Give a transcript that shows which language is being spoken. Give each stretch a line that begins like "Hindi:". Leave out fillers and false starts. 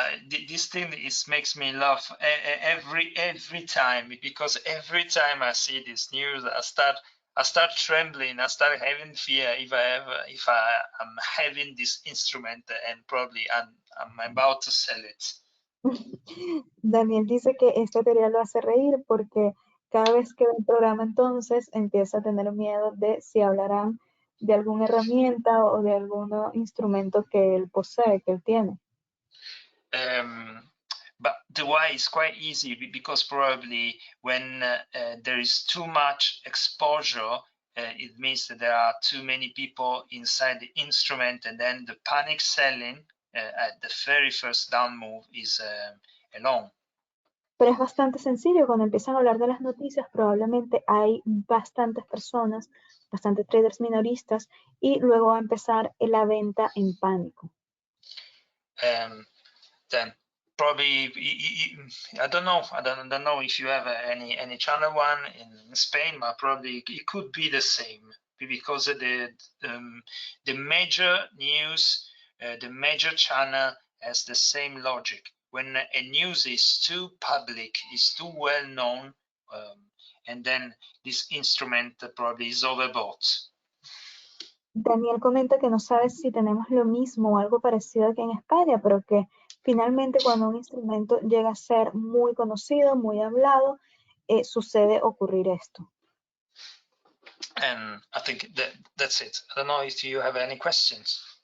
English: This thing makes me laugh every time, because every time I see this news, I start trembling. I start having fear if I'm having this instrument and probably I'm about to sell it.
Spanish: Daniel dice que esta teoría lo hace reír porque cada vez que ve el programa entonces empieza a tener miedo de si hablarán de alguna herramienta o de algún instrumento que él posee, que él tiene.
English: But the why is quite easy, because probably when there is too much exposure, it means that there are too many people inside the instrument, and then the panic selling at the very first down move is alone.
Spanish: Pero es bastante sencillo, cuando empiezan a hablar de las noticias, probablemente hay bastantes personas, bastantes traders minoristas, y luego va a empezar la venta en pánico.
English: Then probably I don't know if you have any channel one in Spain, but probably it could be the same, because the major news, the major channel has the same logic. When a news is too public, is too well known, and then this instrument probably is overbought.
Spanish: Daniel comenta que no sabe si tenemos lo mismo o algo parecido aquí en España, pero que finalmente cuando un instrumento llega a ser muy conocido, muy hablado, sucede ocurrir esto.
English: And I think that's it. I don't know if you have any questions.